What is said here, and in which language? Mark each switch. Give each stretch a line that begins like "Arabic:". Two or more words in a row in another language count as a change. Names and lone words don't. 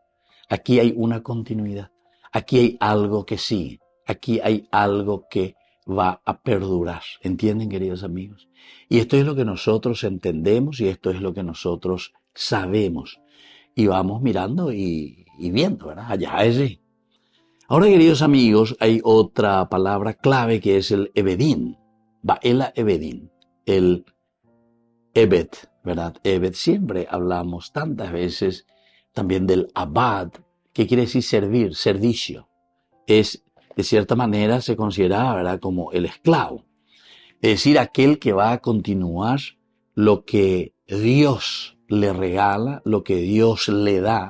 Spanish: Aquí hay una continuidad, aquí hay algo que sigue, aquí hay algo que va a perdurar. ¿Entienden, queridos amigos? Y esto es lo que nosotros entendemos y esto es lo que nosotros sabemos. Y vamos mirando y viendo, ¿verdad? Allá allí. Ahora, queridos amigos, hay otra palabra clave que es el ebedín.
Hebrew: Ba'ela ebedín,
Spanish: el ebed, ¿verdad? Ebed, siempre hablamos tantas veces también del abad, que quiere decir servir, servicio. Es, de cierta manera, se considera, ¿verdad?, como el esclavo. Es decir, aquel que va a continuar lo que Dios le regala, lo que Dios le da.